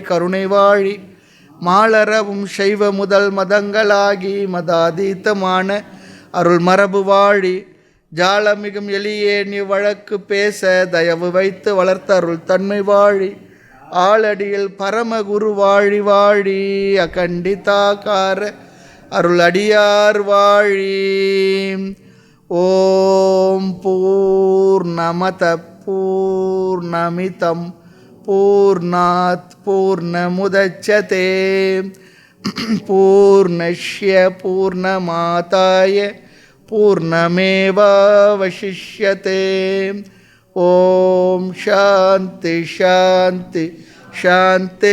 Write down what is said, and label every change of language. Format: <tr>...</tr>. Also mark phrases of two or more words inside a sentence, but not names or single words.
<ta>கருணை வாழி, மாலரவும் சைவ முதல் மதங்களாகி மதாதீத்தமான அருள் மரபு வாழி, ஜாலமிகும் எளியே நீ வழக்கு பேச தயவு வைத்து வளர்த்த அருள் தன்மை வாழி, ஆளடியில் பரமகுரு வாழி வாழி, அகண்டிதாகார அருள் அடியார் வாழி.</ta> <sa>ओम् पूर्णमद पूर्णमिदम् पूर्णात् पूर्णमुदच्यते पूर्णस्य पूर्णमादाय पूर्णमेवावशिष्यते. ओम् शान्ति शान्ति शान्ति.</sa>